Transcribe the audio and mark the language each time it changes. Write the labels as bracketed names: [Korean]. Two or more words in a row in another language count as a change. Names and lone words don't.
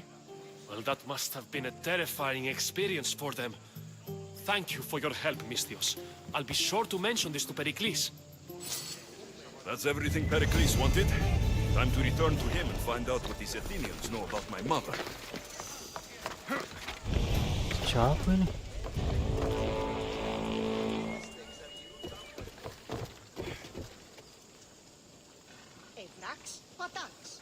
[English] Well, that must have been a terrifying experience for them. Thank you for your help, Misthios. I'll be sure to mention this to Pericles. That's everything Pericles wanted. Time to return to him and find out what these Athenians know about my mother. [Indonesian] Siapa ini? [Greek] Εντάξει, πατάξ.